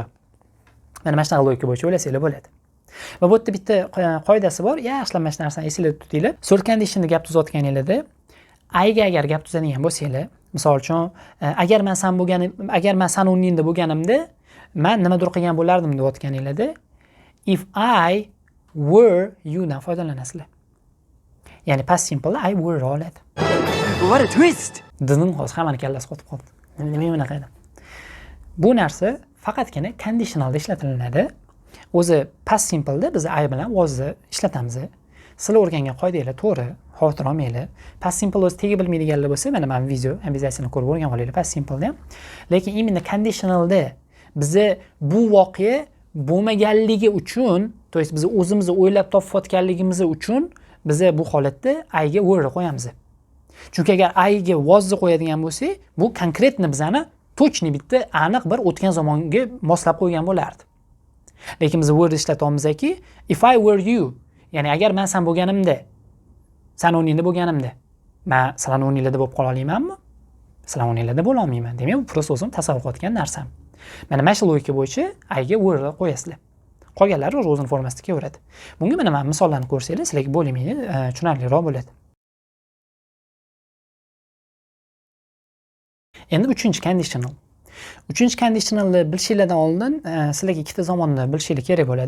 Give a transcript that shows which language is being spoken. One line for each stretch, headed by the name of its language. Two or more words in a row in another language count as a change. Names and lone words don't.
Uzbek: Mana mana shunaqa logika bo'yicha o'ylasanglar bo'ladi. Va bu yerda bitta qoidasi bor. Yaxshilab mana shu narsani esingizda tutinglar. Third conditionda gap tuzayotganinglarda ayga agar gap tuzadigan bo'lsanglar, misol uchun agar men san o'rningda bo'lganimda, men nimadir qilgan bo'lardim deyotganinglarda
English: if I were you
Uzbek: dan foydalanasizlar. Ya'ni past simple
English: I were
Uzbek: oladi.
English: What a twist.
Uzbek: Dining hozir hammani kallasi qotib qoldi. Nima bunaqa edi? Bu narsa faqatgina conditionalda ishlatilinadi. O'zi past simple'da biz I bilan was'ni ishlatamiz. Sizlar o'rgangan qoidalar to'g'ri, xavotir olmanglar. Past simple o'zi tegi bilmaydiganlar bo'lsa, mana men video obязательно ko'rib o'rganib olinglar past simple'da ham. Lekin imенно conditionalda biza bu voqea bo'lmaganligi uchun,
Russian: то есть
Uzbek: biz o'zimizni o'ylab topayotganligimiz uchun biz bu holatda I ga were qo'yamiz. Chunki agar I ga was'ni qo'yadigan bo'lsak, bu konkretni bizani точный bitta aniq bir o'tgan zamonga moslab qo'ygan bo'lardi. Lekin biz were ishlatamizki,
English: if I were you,
Uzbek: ya'ni agar men sen bo'lganimda, sen o'rningda bo'lganimda, men sizlar o'rninglarda bo'lib qola olmaymanmi? Sizlar o'rninglarda bo'la olmayman. Demak, bu prosta o'zim tasavvur qilayotgan narsam. Mana mana shu logika bo'yicha I ga were qo'yasizlar. Qolganlari o'zining formasida kelaveradi. Bunga mana men misollarni ko'rsanglar, sizlarga bo'lmaydi, tushunarliroq bo'ladi. Endi 3-conditional. 3-conditionalni bilishingizdan oldin sizlarga ikkita zamonni bilishingiz kerak bo'ladi.